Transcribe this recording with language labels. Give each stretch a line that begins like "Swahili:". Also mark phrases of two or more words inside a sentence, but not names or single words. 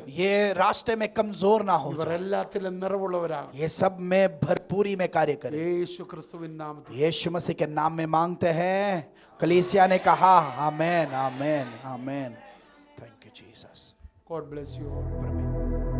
Hindi: ये रास्ते में कमजोर ना हो
Malayalam: ഇവർ
Hindi: जाए,
Malayalam: എല്ലാത്തിലും നിറവുള്ളവരാകും.
Hindi: ये सब में भरपूरी में कार्य करें।
Malayalam: യേശു ക്രിസ്തുവിൻ നാമത്തിൽ
Hindi: यीशु मसीह के नाम में मांगते हैं। कलीसिया ने कहा आमेन आमेन आमेन।
English: Thank you Jesus. God bless you all.
Hindi: परमेश्वर